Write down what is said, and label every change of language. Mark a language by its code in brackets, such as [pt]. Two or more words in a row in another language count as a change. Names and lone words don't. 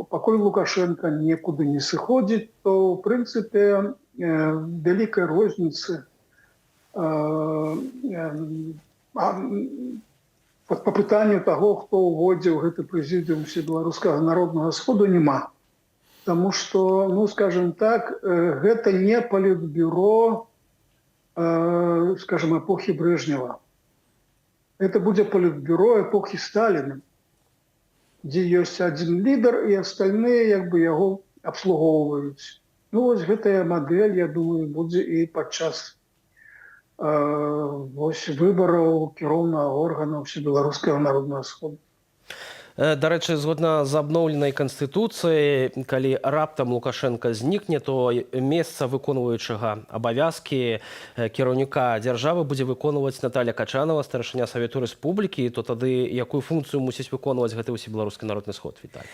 [be] Пакуль Лукашенко некуды не сыходзіць, то, ў прынцыпе, вялікай розніцы па пытанню таго, хто ўводзіў гэты прэзідыум ўсебеларускага народнага сходу, няма. Таму што, ну, [ru] скажем так, [be] гэта не палітбюро скажем, [ru] эпохи Брежнева. Это будет политбюро эпохи Сталина, где есть один лидер, и остальные как бы его обслуговывают. Ну, вот эта модель, я думаю, будет и подчас выборов кіроўнага органа Всебеларускага народного сходу. [be] Да рэчы, згодна з абноўленай канстытуцыяй, калі раптам Лукашенко знікне, то месца выконваючага абавязкі кіраўніка дзяржавы будзе выконваць Наталья Качанова, старшыня Савету Рэспублікі, то тады якую функцыю мусіць выконваць гэты ўсебеларускі народны сход, Віталій?